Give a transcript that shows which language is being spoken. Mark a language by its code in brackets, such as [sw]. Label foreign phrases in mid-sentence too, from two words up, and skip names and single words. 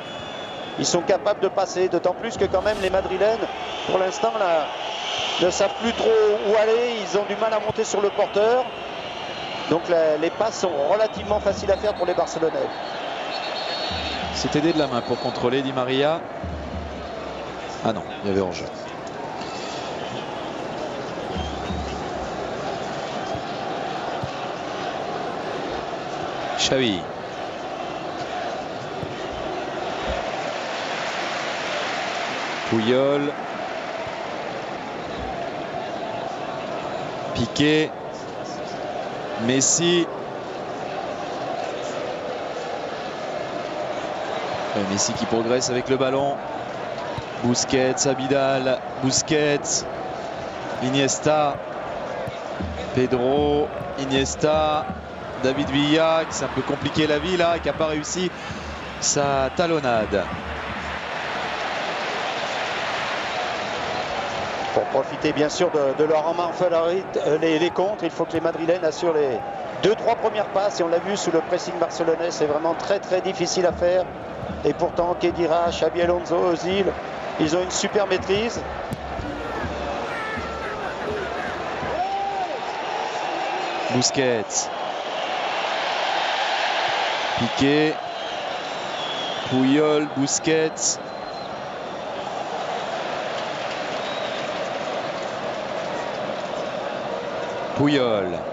[fr] Ils sont capables de passer, d'autant plus que quand même les Madrilènes, pour l'instant, ne savent plus trop où aller. Ils ont du mal à monter sur le porteur. Donc les passes sont relativement faciles à faire pour les Barcelonais. C'est aidé de la main pour contrôler Di Maria. Ah non, il y avait hors-jeu. Xavi. Puyol. Piqué. Messi. Messi qui progresse avec le ballon. Busquets, Abidal, Busquets, Iniesta, Pedro, Iniesta, David Villa qui s'est un peu compliqué la vie là, qui n'a pas réussi sa talonnade. Pour profiter bien sûr de leur emmanfallerie, les contres, il faut que les Madrilènes assurent les 2-3 premières passes et on l'a vu sous le pressing barcelonais, c'est vraiment très difficile à faire. Et pourtant Khedira, Xabi Alonso, Özil, ils ont une super maîtrise. Busquets. Piqué. Puyol, Busquets. Puyol.